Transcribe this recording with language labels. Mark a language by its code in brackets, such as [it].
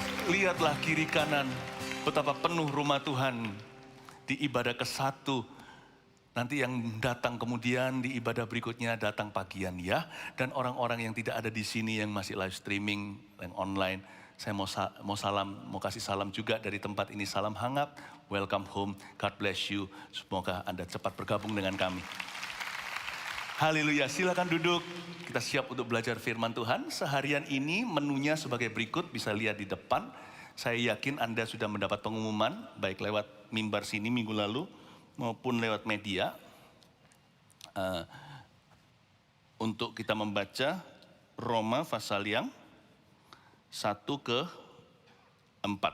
[id] Lihatlah kiri kanan, betapa penuh rumah Tuhan di ibadah ke-1. Nanti yang datang kemudian di ibadah berikutnya datang pagian ya. Dan orang-orang yang tidak ada di sini yang masih live streaming, yang online. Saya mau kasih salam juga dari tempat ini. Salam hangat, [en] welcome home, God bless you. [id] Semoga Anda cepat bergabung dengan kami. Haleluya, silakan duduk. Kita siap untuk belajar firman Tuhan. Seharian ini menunya sebagai berikut, bisa lihat di depan. Saya yakin Anda sudah mendapat pengumuman, baik lewat mimbar sini minggu lalu, maupun lewat media, untuk kita membaca Roma pasal yang 1 ke 4.